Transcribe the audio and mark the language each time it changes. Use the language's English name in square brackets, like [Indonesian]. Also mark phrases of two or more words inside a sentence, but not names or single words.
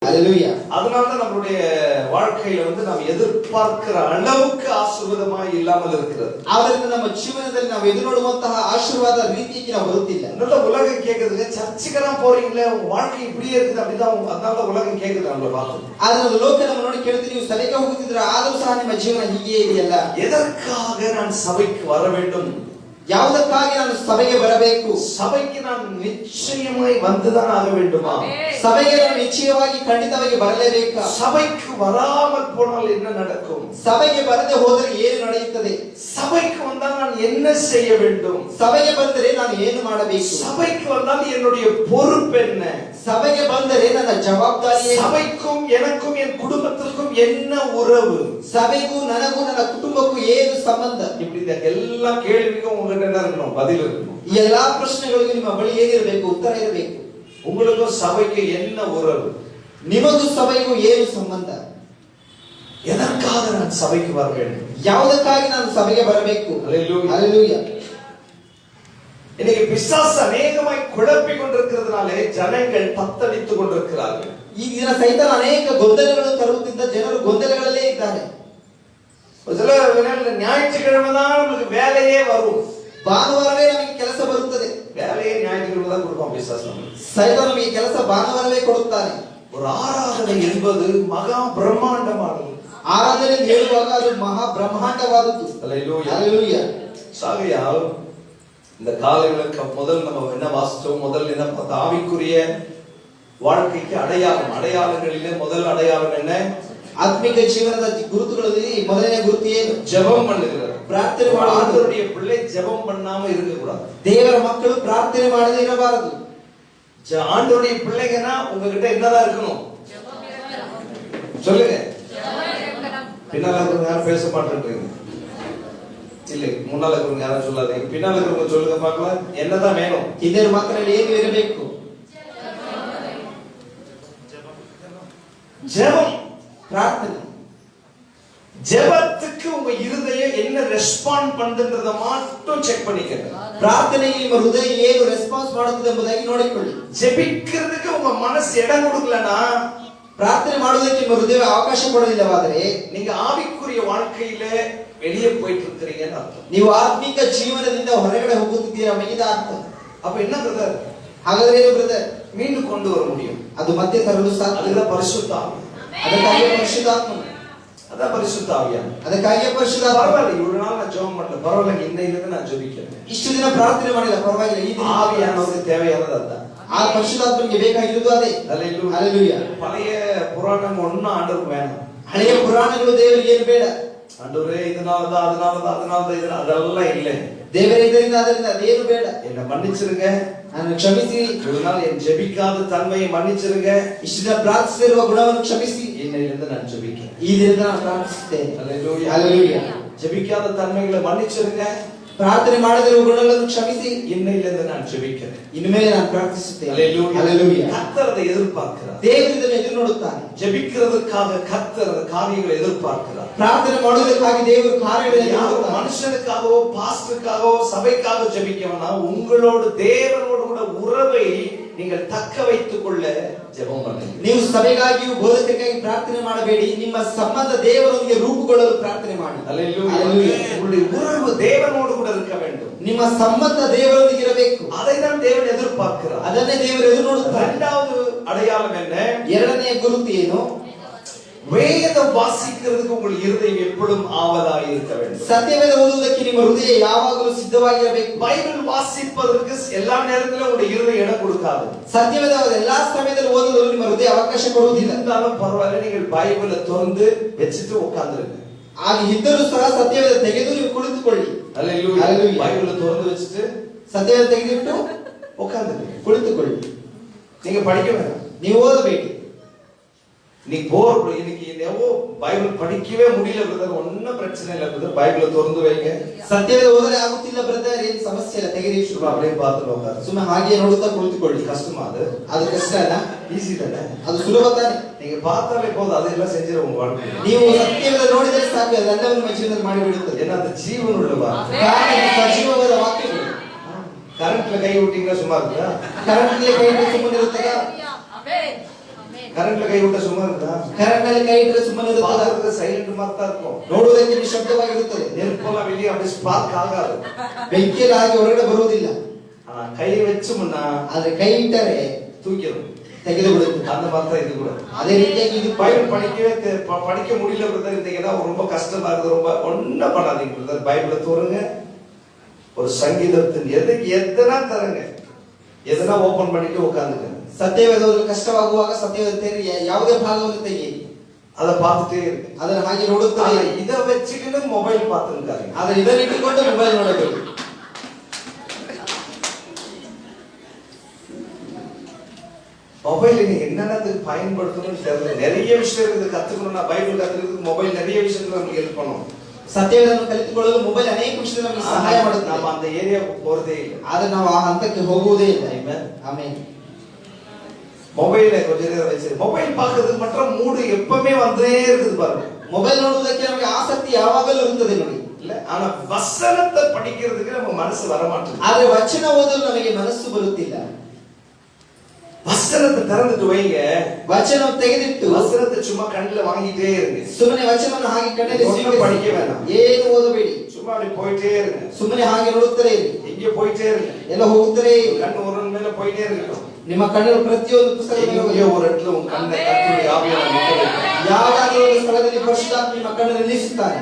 [Tamil] ஹalleluya. அதனால தான் நம்மளுடைய வாழ்க்கையில நாம் எதிர்பார்க்கிற அளவுக்கு ஆசீர்வாதமாய் இல்லாமல் இருக்கிறது. [Kannada] ಆದ್ದರಿಂದ ನಮ್ಮ ಜೀವನದಲ್ಲಿ ನಾವು ಎದುರುನೋಡುವಂತಹ ಆಶೀರ್ವಾದ ರೀತಿಗೆ ನಾವು ಬರುತ್ತಿಲ್ಲ. [Tamil] நல்ல உலகம் கேக்குது, சர்ச்சுக்கெல்லாம் போறீங்களே உங்க வாழ்க்கை இப்படியே இருக்குது அப்படிதான், அதனால உலகம் கேக்குது நம்மள பார்த்து. [Kannada] ಆದ್ರೆ ಲೋಕ ನಮ್ಮ ನೋಡಿ ಕೇಳ್ತೀವಿ, ನೀವು ಸಭೆಗೆ ಹೋಗುತ್ತಿದ್ರೆ ಆದರೂ ಸಹ ನಿಮ್ಮ ಜೀವನ ಹೀಗೆ ಇದೆಯಲ್ಲ. [Tamil] எதற்காக நான் சபைக்கு வர வேண்டும்? [Kannada] ಯಾವುದಕ್ಕಾಗಿ ನಾನು ಸಭೆಗೆ ಬರಬೇಕು? [Tamil] சபைக்கு நான் நிச்சயமாய் வந்துதான் ஆக வேண்டுமா? [Kannada] ಸಭೆಗೆ ನಾನು ನಿಶ್ಚಯವಾಗಿ ಖಂಡಿತವಾಗಿ ಬರಲೇಬೇಕಾ? [Tamil] சபைக்கு வராமல் போனால் என்ன நடக்கும்? [Kannada] ಸಭೆಗೆ ಬರದೆ ಹೋದರೆ ಏನು ನಡೆಯುತ್ತದೆ? [Tamil] சபைக்கு வந்தால் நான் என்ன செய்ய வேண்டும்? [Kannada] ಸಭೆಗೆ ಬಂದರೆ ನಾನು ಏನು ಮಾಡಬೇಕು? [Tamil] சபைக்கு வந்தால் என்னுடைய பொறுப்பு என்ன? [Kannada] ಸಭೆಗೆ ಬಂದರೆ ನನ್ನ ಜವಾಬ್ದಾರಿ ಏನು? [Tamil] சபைக்கும் எனக்கும் என் குடும்பத்திற்கும் என்ன உறவு? [Kannada] ಸಭೆಗೂ ನನಗೂ ನನ್ನ ಕುಟುಂಬಕ್ಕೂ ಏನು ಸಂಬಂಧ? [Tamil] இப்படி இந்த எல்லா கேள்விக்கும் உங்ககிட்ட என்ன இருக்கணும்? பதில் இருக்கணும். [Kannada] ಈ ಎಲ್ಲಾ ಪ್ರಶ್ನೆಗಳಿಗೂ ನಿಮ್ಮ ಬಳಿ ಏನಿರಬೇಕು? ಉತ್ತರ ಇರಬೇಕು. [Tamil] உங்களுக்கும் சபைக்கு என்ன உறவு? [Kannada] ನಿಮಗೂ ಸಭೆಗೂ ಏನು ಸಂಬಂಧ? [Tamil] எதற்காக நான் சபைக்கு வர வேண்டும்? [Kannada] ಯಾವುದಕ್ಕಾಗಿ ನಾನು ಸಭೆಗೆ ಬರಬೇಕು? [Tamil] ஹல்லேலூயா. ஹalleluya. இன்னைக்கு பிசாசு அநேகமாய் குழப்பிக் கொண்டிருக்கிறதுனாலே ஜனங்கள் தத்தளித்துக் கொண்டிருக்கிறார்கள். ಈ ದಿನ ಸೈತಾನ ಅನೇಕ ಗೊಂದಲಗಳನ್ನು ತರುವುದರಿಂದ ಜನರು ಗೊಂದಲಗಳಲ್ಲೇ ಇದ್ದಾರೆ. சில ஞாயிற்றுக்கிழமை தான் நமக்கு வேலையே வரும். ಭಾನುವಾರವೇ ನಮಗೆ ಕೆಲಸ ಬರುತ್ತದೆ. வேலையே ஞாயிற்றுக்கிழமை தான் கொடுப்பான் பிசாசு. ಸೈತಾನ ನಮಗೆ ಕೆಲಸ ಭಾನುವಾರವೇ ಕೊಡುತ್ತಾನೆ. ஒரு ஆராதனை என்பது மகா பிரம்மாண்டமானது. ಆರಾಧನೆ ಹೇಳುವಾಗ ಅದು ಮಹಾ ಬ್ರಹ್ಮಾಂಡವಾದದ್ದು. ஹல்லேலூயா. சாகையால் இந்த காலைகளுக்கு முதல் நம்ம என்ன வாசிச்சோம்? முதல் என்ன பார்த்தா? ஆவிக்குரிய வாழ்க்கைக்கு அடையாளங்களிலே முதல் அடையாளம் என்ன? [Kannada] ಆತ್ಮಿಕ ಜೀವನದ ಗುರುತುಗಳಲ್ಲಿ ಮೊದಲನೇ ಗುರುತು ಏನು? [Tamil] ஜெபம் பண்ணுகிறது. [Kannada] ಪ್ರಾರ್ಥನೆ ಮಾಡುವುದು. [Tamil] ஆண்டவருடைய பிள்ளை ஜெபம் பண்ணாம இருக்க கூடாது. [Kannada] ದೇವರ ಮಕ್ಕಳು ಪ್ರಾರ್ಥನೆ ಮಾಡದೆ ಇರಬಾರದು. [Tamil] ஆண்டவருடைய பிள்ளைங்கன்னா உங்ககிட்ட என்னதான் இருக்கணும்? சொல்லுங்க. பின்னால இருக்கிறவங்க யாரும் பேச மாட்டேன்றீங்க. இல்லை, முன்னால இருக்கிறவங்க யாரும் சொல்லாதீங்க. பின்னால இருக்கிறவங்க சொல்லுங்க பார்க்கலாம். என்னதான் வேணும்? [Kannada] ಇದರ ಮಾತ್ರದಲ್ಲಿ ಏನು ಇರಬೇಕು? [Tamil] ஜெபம், [Kannada] ಪ್ರಾರ್ಥನೆ. [Tamil] ஜெபத்துக்கு உங்க இருதயம் என்ன ரெஸ்பாண்ட் பண்ணுன்றத மட்டும் செக் பண்ணிக்கங்க. [Kannada] ಪ್ರಾರ್ಥನೆಗೆ ನಿಮ್ಮ ಹೃದಯ ಏನು ರೆಸ್ಪಾನ್ಸ್ ಮಾಡುತ್ತದೆ ಎಂಬುದಾಗಿ ನೋಡಿಕೊಳ್ಳಿ. [Tamil] ஜெபிக்கிறதுக்கு உங்க மனசு இடம் கொடுக்கலனா, [Kannada] ಪ್ರಾರ್ಥನೆ ಮಾಡುವುದಕ್ಕೆ ನಿಮ್ಮ ಹೃದಯ ಅವಕಾಶ ಕೊಡಲಿಲ್ಲವಾದರೆ [Tamil] நீங்க ஆவிக்குரிய வாழ்க்கையில வெளியே போயிட்டு இருக்கிறீங்கன்னு அர்த்தம். [Kannada] ನೀವು ಆತ್ಮಿಕ ಜೀವನದಿಂದ ಹೊರಗಡೆ ಹೋಗುತ್ತಿದ್ದೀರಾ ಎಂಬ ಅರ್ಥ. [Tamil] அப்ப என்ன பிரதர்? [Kannada] ಹಾಗಾದ್ರೆ ಏನು ಬ್ರದರ್? [Tamil] மீண்டும் கொண்டு வர முடியும். [Kannada] ಅದು ಮತ್ತೆ ತರಲು ಸಾಧ್ಯ. [Tamil] அதுதான் பரிசுத்த ஆவி. [Kannada] ಅದಕ್ಕಾಗಿ ಪರಿಶುದ್ಧಾತ್ಮ. [Tamil] அதான் பரிசுத்த ஆவியா. [Kannada] ಅದಕ್ಕಾಗಿ ಪರಿಶುದ್ಧಾತ್ಮ. [Tamil] பரவாயில்லை, இவ்வளவு நாள் நான் ஜெபம் பண்ணல, பரவாயில்லை, இன்னையிலிருந்து நான் ஜெபிக்கிறேன். [Kannada] ಇಷ್ಟು ದಿನ ಪ್ರಾರ್ಥನೆ ಮಾಡಿಲ್ಲ, ಪರವಾಗಿಲ್ಲ. ಈ ದಿನ [Tamil] ஆவியானவருக்கு தேவையானது அதான். [Kannada] ಆ ಪರಿಶುದ್ಧಾತ್ಮನಿಗೆ ಬೇಕಾಗಿರುವುದು ಅದೇ. [Tamil] ஹல்லேலூயா. பழைய புராணம் ஒண்ணு ஆண்டவருக்கு வேணும். [Kannada] ಹಳೆಯ ಪುರಾಣಗಳು ದೇವರಿಗೆ ಏನು ಬೇಡ. [Tamil] ஆண்டவரே இதனாலதான் அதனாலதான் இதனால அதெல்லாம் இல்லை. [Kannada] ದೇವರೇ ಇದರಿಂದ ಅದರಿಂದ ಅದೇನು ಬೇಡ. [Tamil] என்ன மன்னிச்சிருங்க, [Kannada] ನಾನು ಕ್ಷಮಿಸಿ. [Tamil] ஒரு நாள் என் ஜெபிக்காத தன்மையை மன்னிச்சிருங்க. [Kannada] ಇಷ್ಟು ದಿನ ಪ್ರಾರ್ಥಿಸಿರುವ ಗುಣವನ್ನು ಕ್ಷಮಿಸಿ. [Tamil] இன்னையிலிருந்து நான் ஜெபிக்கிறேன். [Kannada] ಈ ದಿನದಿಂದ ನಾನು ಪ್ರಾರ್ಥಿಸುತ್ತೇನೆ. [Tamil] ஹல்லேலூயா. ஹalleluya. ஜெபிக்காத தன்மைகளை மன்னிச்சிருங்க. [Kannada] ಪ್ರಾರ್ಥನೆ ಮಾಡದಿರುವ ಗುಣಗಳನ್ನು ಕ್ಷಮಿಸಿ. [Tamil] இன்னையிலிருந்து நான் ஜெபிக்கிறேன். [Kannada] ಇನ್ಮೇಲೆ ನಾನು ಪ್ರಾರ್ಥಿಸುತ್ತೇನೆ. [Tamil] ஹல்லேலூயா. ஹalleluya. கர்த்தர் அதை எதிர்பார்க்கிறார். [Kannada] ದೇವರು ಇದನ್ನು ಎದುರು ನೋಡುತ್ತಾನೆ. [Tamil] ஜெபிக்கிறதுக்காக கர்த்தர் காரியங்களை எதிர்பார்க்கிறார். [Kannada] ಪ್ರಾರ್ಥನೆ ಮಾಡುವುದಕ್ಕಾಗಿ ದೇವರು ಕಾರ್ಯಗಳನ್ನು [Tamil] யாரும் மனுஷனுக்காகவோ பாஸ்டருக்காகவோ சபைக்காக ஜெபிக்க வேண்டாம். உங்களோடு தேவனோடு கூட உறவை நீங்கள் தக்க வைத்துக் கொள்ள ஜெபம் பண்ணுங்க. [Kannada] ನೀವು ಸಭೆಗಾಗಿಯೂ ಬೋಧಕರಿಗಾಗಿ ಪ್ರಾರ್ಥನೆ ಮಾಡಬೇಡಿ. ನಿಮ್ಮ ಸಂಬಂಧ ದೇವರೊಂದಿಗೆ ರೂಪುಗೊಳ್ಳಲು ಪ್ರಾರ್ಥನೆ ಮಾಡಿ. [Tamil] ஹல்லேலூயா. உங்களுடைய உறவு தேவனோடு கூட இருக்க வேண்டும். [Kannada] ನಿಮ್ಮ ಸಂಬಂಧ ದೇವರೊಂದಿಗೆ ಇರಬೇಕು. [Tamil] அதை தான் தேவன் எதிர்பார்க்கிறார். [Kannada] ಅದನ್ನೇ ದೇವರು ಎದುರು ನೋಡುತ್ತಾರೆ. [Tamil] இரண்டாவது அடையாளம் என்ன? [Kannada] ಎರಡನೆಯ ಗುರುತು ಏನು? [Tamil] வேதம் வாசிக்கிறதுக்கு உங்கள் இருதயம் எப்பொழுதும் ஆவலாய் இருக்க வேண்டும். [Kannada] ಸತ್ಯವೇದ ಓದುವುದಕ್ಕೆ ನಿಮ್ಮ ಹೃದಯ ಯಾವಾಗಲೂ ಸಿದ್ಧವಾಗಿರಬೇಕು. [Tamil] பைபிள் வாசிப்பதற்கு எல்லா நேரத்திலும் உங்களுடைய இருதயம் இடம் கொடுக்காது. [Kannada] ಸತ್ಯವೇದ ಎಲ್ಲಾ ಸಮಯದಲ್ಲಿ ಓದಲು ನಿಮ್ಮ ಹೃದಯ ಅವಕಾಶ ಕೊಡುವುದಿಲ್ಲ. [Tamil] இருந்தாலும் பரவாயில்லை, நீங்கள் பைபிளை திறந்து வச்சுட்டு உட்கார்ந்துருங்க. [Kannada] ಆಗ ಇದ್ದರೂ ಸಹ ಸತ್ಯವೇದ ತೆಗೆದು ನೀವು ಕುಳಿತುಕೊಳ್ಳಿ. [Tamil] ஹல்லேலூயா. பைபிளை திறந்து வச்சுட்டு [Kannada] ಸತ್ಯವೇದ ತೆಗೆದಿಟ್ಟು [Tamil] உட்கார்ந்துருங்க. [Kannada] ಕುಳಿತುಕೊಳ್ಳಿ. [Tamil] நீங்க படிக்க வேண்டாம், [Kannada] ನೀವು ಓದಬೇಕು. [Tamil] நீ போர் இன்னைக்கு என்னவோ பைபிள் படிக்கவே முடியல பிரதர், ஒன்னும் பிரச்சனை இல்லை பிரதர், பைபிளை திறந்து வைங்க. [Kannada] ಸತ್ಯವೇದ ಓದಲೆ ಆಗುತ್ತಿಲ್ಲ ಬ್ರದರ್, ಏನು ಸಮಸ್ಯೆ ಇಲ್ಲ, ತೆಗೆದಿ ಶುರು [Tamil] அப்படியே பார்த்துட்டு உட்காரு. [Kannada] ಸುಮ್ಮನೆ ಹಾಗೆ ನೋಡುತ್ತಾ ಕುಳಿತುಕೊಳ್ಳಿ. [Tamil] கஷ்டமா அது? [Kannada] ಅದು ಕಷ್ಟ ಅಲ್ಲ, [Tamil] ஈஸி தானே? [Kannada] ಅದು ಸುಲಭ ತಾನೆ. [Tamil] நீங்க பார்த்தாலே போதும், அதெல்லாம் செஞ்சிட உங்க வாழ்க்கையில. [Kannada] ನೀವು ಸತ್ಯವೇದ ನೋಡಿದರೆ ಸಾಕು, ಅದೆಲ್ಲವನ್ನು ನಿಮ್ಮ ಜೀವನದಲ್ಲಿ ಮಾಡಿಬಿಡುತ್ತದೆ. [Tamil] ஏன்னா அது ஜீவன் உள்ள வார்த்தை. [Kannada] ಕಾರಣ ಇದು ಸಜೀವವಾದ ವಾಕ್ಯಗಳು. [Tamil] கரண்ட்ல கை விட்டீங்கன்னா சும்மா இருக்குதா? [Kannada] ಕರೆಂಟ್ಲಿ ಕೈ ಇಟ್ಟು ಸುಮ್ಮನೆ ಇರುತ್ತದಾ? [Tamil] கரண்ட்ல கை விட்ட சும்மா இருக்குதா? [Kannada] ಕರೆಂಟ್ ನಲ್ಲಿ ಕೈ ಇಟ್ಟರೆ ಸುಮ್ಮನೆ ಇರುತ್ತದೆ. [Tamil] பார்க்கறதுக்கு சைலண்ட் மாதிரி தான் இருக்கும். [Kannada] ನೋಡುವುದಕ್ಕೆ ನಿಶಬ್ದವಾಗಿರುತ್ತದೆ. [Tamil] நெருப்பெல்லாம் வெளியே அப்படியே ஸ்பார்க் ஆகாது. [Kannada] ಬೆಂಕಿಯಲ್ಲಿ ಹಾಗೆ ಹೊರಗಡೆ ಬರುವುದಿಲ್ಲ. [Tamil] கை வச்சோம்னா [Kannada] ಆದ್ರೆ ಕೈ ಇಟ್ಟರೆ [Tamil] தூக்கிடும், [Kannada] ತೆಗೆದು ಬಿಡುತ್ತದೆ. [Tamil] அந்த மாதிரி தான் இது கூட. [Kannada] ಅದೇ ರೀತಿಯಾಗಿ ಇದು [Tamil] பைபிள் படிக்க முடியல பிரதர், இருந்தீங்கன்னா ரொம்ப கஷ்டமா இருக்கு, ரொம்ப ஒன்னும் பண்ணாதீங்க பிரதர். பைபிளை தோறுங்க, ஒரு சங்கீதத்தின் எதனா தரங்க, எதனா ஓபன் பண்ணிட்டு உட்காந்துங்க. [Kannada] ಸತ್ಯವೇದ ಕಷ್ಟವಾಗುವಾಗ ಸತ್ಯವೇದ ತೆರೆದು ಯಾವುದೇ ಭಾಗವನ್ನು ತೆಗೆಯಿರಿ, [Tamil] அதை பார்த்துட்டே இருக்கு. [Kannada] ಅದನ್ನ ಹಾಗೆ ನೋಡುತ್ತಾರೆ. [Tamil] இதை வச்சுக்கிட்டு மொபைல் பார்த்துருக்காரு, [Kannada] ಆದ್ರೆ ಇದನ್ನ ಇಟ್ಟುಕೊಂಡು ಮೊಬೈಲ್ ನೋಡಬೇಕು. [Tamil] மொபைல் என்னென்னதுக்கு பயன்படுத்தணும்னு தெரியல. நிறைய விஷயம் இருக்குது கத்துக்கணும்னா, பைபிள் கத்துக்கிறதுக்கு மொபைல் நிறைய விஷயத்துல நமக்கு ஹெல்ப் பண்ணும். [Kannada] ಸತ್ಯವೇದವನ್ನು ಕಲಿತುಕೊಳ್ಳಲು ಮೊಬೈಲ್ ಅನೇಕ ವಿಷಯದಲ್ಲಿ ನಮಗೆ ಸಹಾಯ ಮಾಡುತ್ತೆ. [Tamil] நம்ம அந்த ஏரியாவுக்கு போறதே இல்லை, [Kannada] ಆದ್ರೆ ನಾವು ಆ ಹಂತಕ್ಕೆ ಹೋಗುವುದೇ ಇಲ್ಲ. ಆಮೆನ್. [Tamil] மொபைலை கொஞ்ச நேரம் வச்சு மொபைல் பார்க்கிறதுக்கு மட்டும் மூடு எப்பவுமே வந்தே இருக்குது பாருங்க. [Kannada] ಮೊಬೈಲ್ ನೋಡುವುದಕ್ಕೆ ನಮಗೆ ಆಸಕ್ತಿ ಯಾವಾಗಲೂ ಇರುತ್ತದೆ ನೋಡಿ, [Tamil] இல்ல? ಆனா ವಚನத்தை படிக்கிறதுக்கு நம்ம ಮನಸ್ಸು வர மாட்டேங்குது. [Kannada] ಆದ್ರೆ ವಚನ ಓದಲು ನಮಗೆ ಮನಸ್ಸು ಬರುತ್ತಿಲ್ಲ. [Tamil] வசனத்தை திறந்துட்டு வைங்க, [Kannada] ವಚನ ತೆಗೆದಿಟ್ಟು [Tamil] வசனத்தை சும்மா கண்ணுல வாங்கிட்டே இருங்க. [Kannada] ಸುಮ್ಮನೆ ವಚನವನ್ನು ಹಾಗೆ ಕಣ್ಣಲ್ಲಿ [Tamil] படிக்க வேண்டாம், [Kannada] ಏನು ಓದಬೇಡಿ, [Tamil] சும்மா அப்படி போயிட்டே இருங்க. [Kannada] ಸುಮ್ಮನೆ ಹಾಗೆ ನೋಡುತ್ತಲೇ ಇರಿ, [Tamil] எங்கே போயிட்டே இருங்க, [Kannada] ಎಲ್ಲ ಹೋಗುತ್ತಲೇ ಇರಿ. [Tamil] கண்ணு ஒரு மேல போயிட்டே இருக்கட்டும். [Kannada] ನಿಮ್ಮ ಕಣ್ಣು ಪ್ರತಿಯೊಂದು ಪುಸ್ತಕದಲ್ಲಿ [Tamil] ஒரு இடத்துல உங்க கண்ணை கர்த்தருடைய ஆவியானவர் நிக்க வைக்கும். [Kannada] ಯಾವಾಗಲೂ ಒಂದು ಸ್ಥಳದಲ್ಲಿ ಪರಿಶುದ್ಧಾತ್ಮ ನಿಮ್ಮ ಕಣ್ಣನ್ನು ನಿಲ್ಲಿಸುತ್ತಾನೆ.